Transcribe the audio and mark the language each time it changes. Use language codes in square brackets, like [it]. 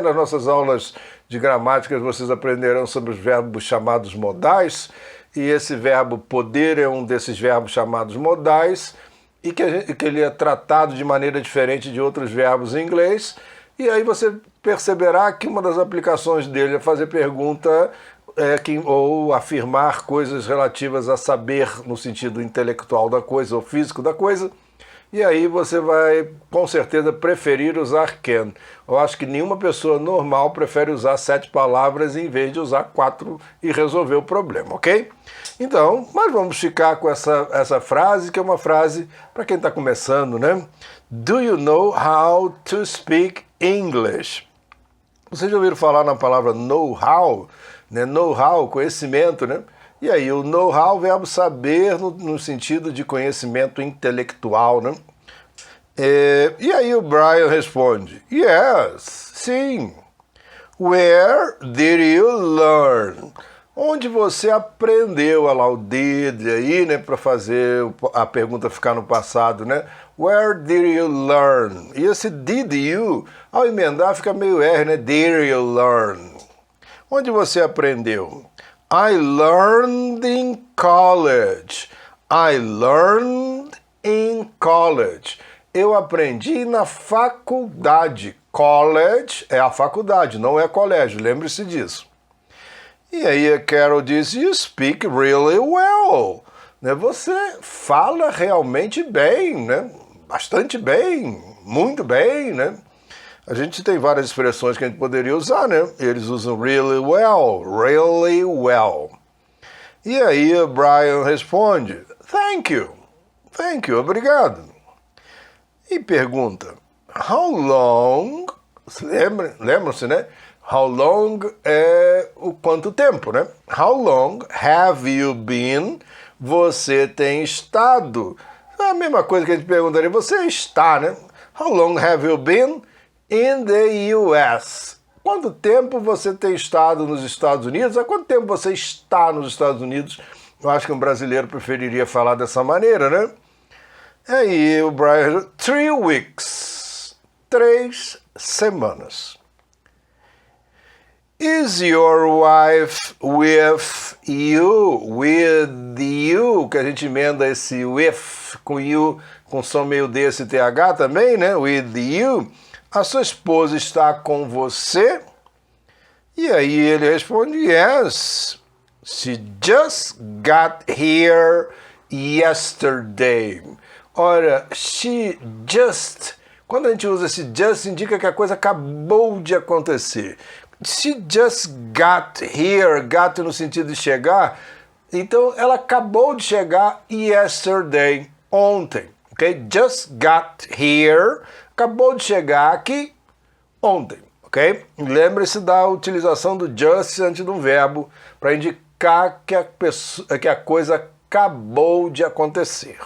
[pt] Nas nossas aulas de gramática vocês aprenderão sobre os verbos chamados modais, e esse verbo poder é um desses verbos chamados modais, e que ele é tratado de maneira diferente de outros verbos em inglês, e aí você perceberá que uma das aplicações dele é fazer pergunta ou afirmar coisas relativas a saber no sentido intelectual da coisa ou físico da coisa, e aí você vai com certeza preferir usar can. Eu acho que nenhuma pessoa normal prefere usar 7 palavras em vez de usar 4 e resolver o problema, ok? Então, mas vamos ficar com essa frase, que é uma frase para quem está começando, né? [en] Do you know how to speak English? [pt] Vocês já ouviram falar na palavra know-how? Né? Know-how, conhecimento, né? E aí, o know-how, o verbo saber no sentido de conhecimento intelectual, né? E aí o Brian responde, yes, sim. [en] Where did you learn? [pt] Onde você aprendeu? Olha lá o did aí, né? Para fazer a pergunta ficar no passado, né? [en] Where did you learn? [pt] E esse did you, ao emendar, fica meio R, né? [en] Did you learn? [pt] Onde você aprendeu? [en] I learned in college. I learned in college. [pt] Eu aprendi na faculdade. College é a faculdade, não é colégio, lembre-se disso. E aí a Carol diz, [en] you speak really well. [pt] Né? Você fala realmente bem, né? Bastante bem, muito bem, né? A gente tem várias expressões que a gente poderia usar, né? Eles usam [en] really well, really well. [pt] E aí o Brian responde, [en] thank you, [pt] obrigado. E pergunta, [en] how long, [pt] lembram-se, né? [en] How long [pt] é o quanto tempo, né? [en] How long have you been, [pt] você tem estado? É a mesma coisa que a gente perguntaria, você está, né? [en] How long have you been in the US? [pt] Quanto tempo você tem estado nos Estados Unidos? Há quanto tempo você está nos Estados Unidos? Eu acho que um brasileiro preferiria falar dessa maneira, né? Aí o Brian, [en] 3 weeks, [pt] 3 semanas. [en] Is your wife with you? With you, [pt] que a gente emenda esse with com you, com som meio desse TH também, né? With you. A sua esposa está com você? E aí ele responde, yes. [en] She just got here yesterday. [pt] Ora, [en] she just... [pt] Quando a gente usa esse just, indica que a coisa acabou de acontecer. [en] She just got here, [pt] got no sentido de chegar. Então, ela acabou de chegar yesterday, ontem. Ok? [en] Just got here, [pt] acabou de chegar aqui ontem. Ok? Lembre-se da utilização do just antes de um verbo para indicar que a coisa acabou de acontecer.